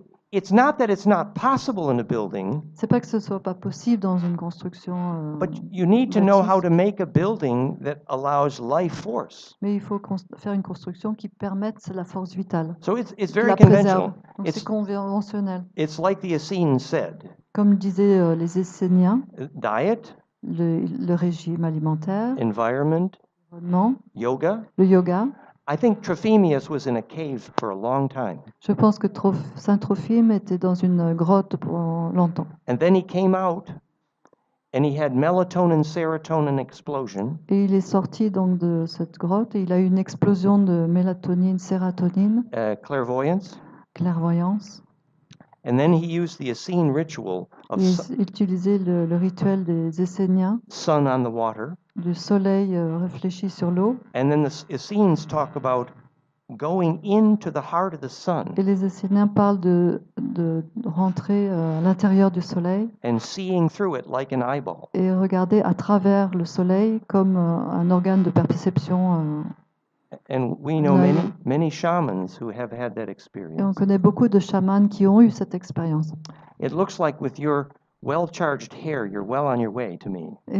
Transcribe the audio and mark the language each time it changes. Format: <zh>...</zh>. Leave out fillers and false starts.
<en>It's not that it's not possible in a building.</en> <fr>C'est pas que ce soit pas possible dans une construction.</fr> <en>But you need to know how to make a building that allows life force.</en> <fr>Mais il faut faire une construction qui permette la force vitale.</fr> <en>So it's very conventional.</en> <fr>C'est conventionnel.</fr> <en>It's like the Essenes said.</en> <fr>Comme disaient les Esséniens.</fr> <en>Diet.</en> <fr>Le régime alimentaire.</fr> <en>Environment. Yoga.</en> <fr>Le yoga.</fr> <en>I think Trophimius was in a cave for a long time.</en> <fr>Je pense que Saint Trophime était dans une grotte pour longtemps.</fr> <en>And then he came out, and he had melatonin, serotonin explosion.</en> <fr>Et il est sorti donc de cette grotte et il a eu une explosion de mélatonine, sérotonine.</fr> <en>Clairvoyance.</en> <fr>Clairvoyance.</fr> <en>And then he used the Essene ritual of</en> <fr>il utilisait le rituel des Esséniens.</fr> <en>Sun on the water.</en> <fr>Du soleil réfléchi sur l'eau.</fr> <en>And then the Essenes talk about going into the heart of the sun.</en> <fr>Et les Esséniens parlent de rentrer à l'intérieur du soleil.</fr> <en>And seeing through it like an eyeball.</en> <fr>Et regarder à travers le soleil comme un organe de perception.</fr> <en>And we know many shamans who have had that experience.</en> <fr>Et on connaît beaucoup de chamans qui ont eu cette expérience.</fr> <en>It looks like with your well-charged hair, you're well on your way to me.</en>